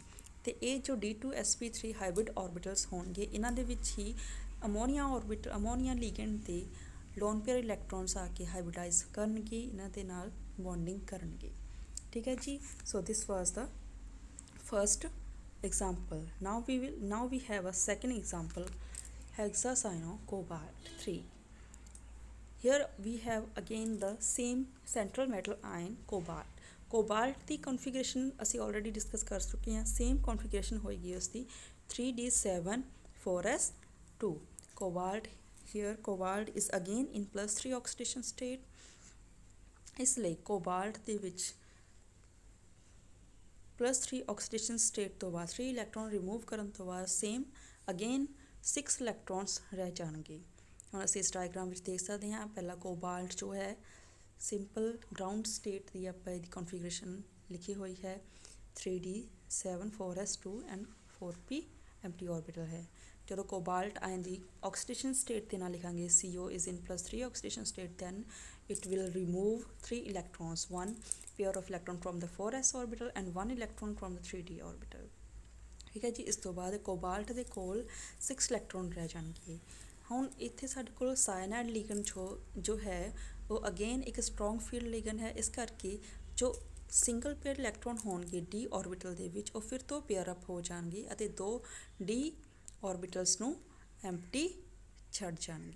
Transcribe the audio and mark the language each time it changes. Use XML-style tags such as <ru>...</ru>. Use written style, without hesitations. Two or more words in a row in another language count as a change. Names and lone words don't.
<pa>ਤੇ ਇਹ ਜੋ D2sp3</pa> <en>hybrid orbitals</en> <pa>ਹੋਣਗੇ, ਇਹਨਾਂ ਦੇ ਵਿੱਚ ਹੀ ਅਮੋਨੀਆ ਲਿਗੈਂਡ ਦੇ</pa> <en>lone pair electrons</en> <pa>ਆ ਕੇ ਹਾਈਬ੍ਰਿਡਾਈਜ਼ ਕਰਨਗੇ, ਇਹਨਾਂ ਦੇ ਨਾਲ ਬੌਂਡਿੰਗ ਕਰਨਗੇ। ਠੀਕ ਹੈ ਜੀ,</pa> <en>so this was the first example. Now we have a second example, hexacyano-cobalt 3. Here we have again the same central metal ion cobalt.</en> <pa>Cobalt ਦੀ configuration ਅਸੀਂ</pa> <en>already discuss</en> <pa>ਕਰ ਚੁੱਕੇ ਹਾਂ,</pa> <en>same configuration</en> <pa>ਹੋਏਗੀ ਉਸਦੀ 3d7 4s2.</pa> <en>cobalt here cobalt is again in +3 oxidation state,</en> <pa>ਇਸ ਲਈ cobalt ਦੇ ਵਿੱਚ +3</pa> <en>oxidation state</en> <pa>ਤੋਂ ਬਾਅਦ 3 ਇਲੈਕਟ੍ਰੋਨ ਰਿਮੂਵ ਕਰਨ ਤੋਂ ਬਾਅਦ</pa> <en>same again</en> <pa>6 ਇਲੈਕਟ੍ਰੋਨਸ ਰਹਿ ਜਾਣਗੇ। ਹੁਣ ਅਸੀਂ ਇਸ ਡਾਇਗਰਾਮ ਵਿੱਚ ਦੇਖ ਸਕਦੇ ਹਾਂ, ਪਹਿਲਾ ਕੋਬਾਲਟ ਜੋ ਹੈ</pa> <en>simple ground state</en> <pa>ਦੀ ਆਪਾਂ ਇਹਦੀ ਕਨਫੀਗਰੇਸ਼ਨ ਲਿਖੀ ਹੋਈ ਹੈ 3d7 4s2</pa> <en>and 4p empty orbital</en> <pa>ਹੈ। ਜਦੋਂ ਕੋਬਾਲਟ ਆਇਨ ਦੀ</pa> <en>oxidation state</en> <pa>ਦੇ ਨਾਲ ਲਿਖਾਂਗੇ</pa> <en>CO is in +3 oxidation state, then it will remove 3 electrons, 1 pair of electron from the 4s orbital and 1 electron from the 3d orbital।</en> <pa>ਠੀਕ ਹੈ ਜੀ, ਇਸ ਤੋਂ ਬਾਅਦ ਕੋਬਾਲਟ ਦੇ ਕੋਲ 6 ਇਲੈਕਟ੍ਰੋਨ ਰਹਿ ਜਾਣਗੇ। ਹੁਣ ਇੱਥੇ ਸਾਡੇ ਕੋਲ ਸਾਇਨਾਈਡ ਲਿਗੈਂਡ ਜੋ ਹੈ ਉਹ ਅਗੇਨ ਇੱਕ</pa> <en>strong field ligand</en> <pa>ਹੈ, ਇਸ ਕਰਕੇ ਜੋ</pa> <en>single pair electron</en> <pa>ਹੋਣਗੇ</pa> <en>D orbital</en> <pa>ਦੇ ਵਿੱਚ ਉਹ ਫਿਰ ਤੋਂ</pa> <en>pair up</en> <pa>ਹੋ ਜਾਣਗੇ ਅਤੇ</pa> <en>2 D orbitals</en> <pa>ਨੂੰ ਐਮਟੀ ਛੱਡ ਜਾਣਗੇ।</pa>